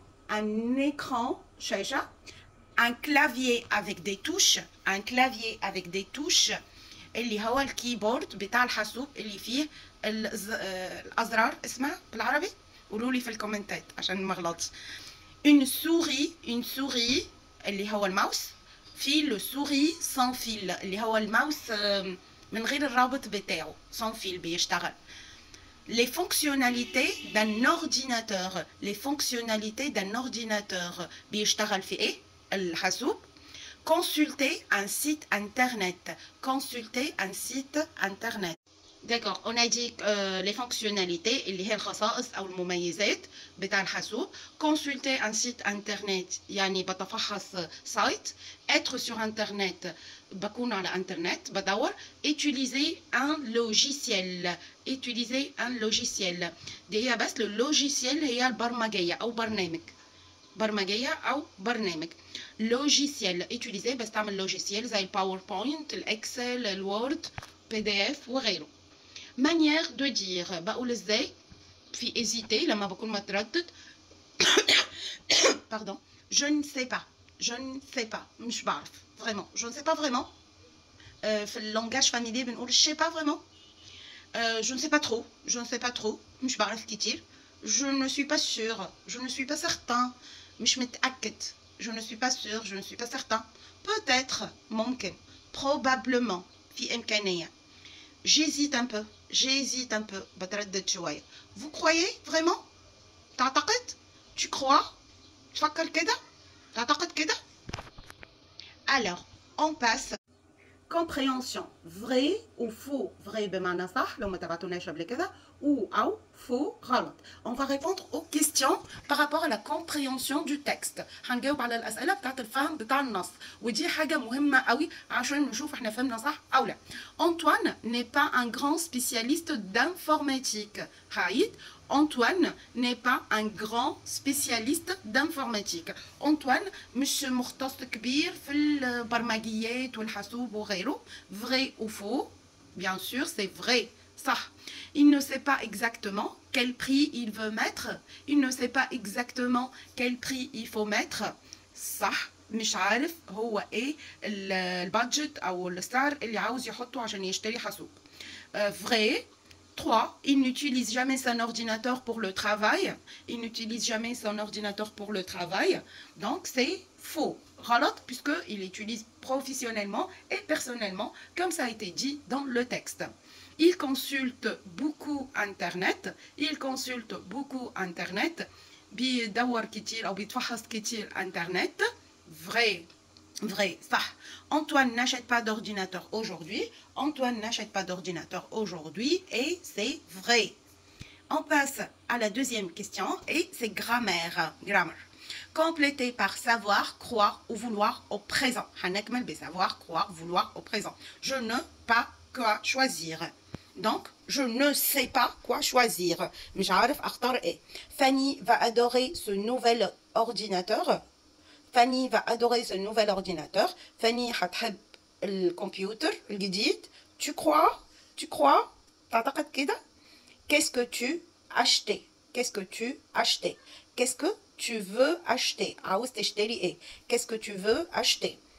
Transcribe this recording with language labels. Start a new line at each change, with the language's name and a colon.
French: un écran شاشه. un clavier avec des touches.
Arabic: un clavier avec des touches اللي هو الكيبورد بتاع الحاسوب اللي فيه الازرار، اسمها بالعربي قولوا لي في الكومنتات عشان ما اغلطش.
French: une souris
Arabic: اللي هو الماوس. في لو سوري سان فيل اللي هو الماوس من غير الرابط بتاعه، سان فيل بيشتغل.
French: les fonctionnalités d'un ordinateur. les fonctionnalités d'un ordinateur
Arabic: بيشتغل في ايه؟ الحاسوب.
French: consulter un site internet. consulter un site internet. D'accord, on a dit les fonctionnalités
Arabic: اللي هي الخصائص أو المميزات بتاع الحاسوب.
French: consulter un site internet
Arabic: يعني بتفحص سايت.
French: être sur internet
Arabic: بكون على انترنت بدور.
French: utiliser un logiciel. utiliser un logiciel
Arabic: دي هي بس اللوجيسيال هي البرمجية أو برنامج. برمجية أو برنامج. logiciel utiliser بس تعمل لوجيسيال زي الباوربوينت، الإكسل، الوورد، PDF وغيره.
French: manière de dire
Arabic: بقول ازاي؟ في hésiter لما بكون متردد.
French: Pardon, je ne sais pas, je ne sais pas,
Arabic: مش بعرف
French: vraiment, je ne sais pas vraiment.
Arabic: في اللونجاج فاميلي بنقول
French: je sais pas vraiment. Je ne sais pas trop, je ne sais pas trop,
Arabic: مش بعرف كتير.
French: Je ne suis pas sûre, je ne suis pas certain,
Arabic: مش متأكد.
French: Je ne suis pas sûre, je ne suis pas certain. Peut-être,
Arabic: ممكن,
French: probablement,
Arabic: في إمكانية.
French: J'hésite un peu, j'hésite un peu,
Arabic: بتردد شوية.
French: Vous croyez vraiment?
Arabic: تعتقد?
French: Tu crois?
Arabic: تفكر كده؟ تعتقد كده؟
French: Alors, on passe. Compréhension. Vrai ou faux?
Arabic: Vrai بمعنى صح لو ما تبعتوناش قبل كده ou أو faux غلط.
French: On va répondre aux questions par rapport à la compréhension du texte.
Arabic: هنجاوب على الأسئلة بتاعت الفهم بتاع النص ودي حاجة مهمة قوي عشان نشوف احنا فهمنا صح أو لا.
French: Antoine n'est pas un grand spécialiste d'informatique. Haït. Antoine n'est pas un grand spécialiste d'informatique.
Arabic: Antoine مش مختص كبير في البرمجيات والحاسوب وغيره.
French: Vrai ou faux? Bien sûr, c'est vrai. Ça. Il ne sait pas exactement quel prix il veut mettre. Il ne sait pas exactement quel prix il faut mettre.
Arabic: صح. مش عارف هو ايه البادجت او السعر اللي عاوز يحطه عشان يشتري حاسوب.
French: Vrai. 3. Il n'utilise jamais son ordinateur pour le travail. Il n'utilise jamais son ordinateur pour le travail. Donc, c'est faux.
Arabic: غلط,
French: puisqu'il utilise professionnellement et personnellement, comme ça a été dit dans le texte. Il consulte beaucoup Internet. Il consulte beaucoup Internet.
Arabic: بيدور كتير أو بيتفحص كتير Internet.
French: Vrai. Vrai, ça. Antoine n'achète pas d'ordinateur aujourd'hui. Antoine n'achète pas d'ordinateur aujourd'hui et c'est vrai. On passe à la deuxième question et c'est grammaire. Grammar. Complété par savoir, croire ou vouloir au présent. هنكمل بsavoir, croire, vouloir au présent. Je ne pas quoi choisir. Donc, je ne sais pas quoi choisir.
Arabic: مش عارف أختار إيه.
French: Fanny va adorer ce nouvel ordinateur. Fanny va adorer ce nouvel ordinateur.
Arabic: Fanny هتحب الكمبيوتر الجديد.
French: Tu crois? Tu crois?
Arabic: تعتقد كده?
French: Qu'est-ce que tu achetais? Qu'est-ce que tu achetais? Qu'est-ce que tu veux acheter?
Arabic: عاوز تشتري ايه?
French: Qu'est-ce que tu veux acheter?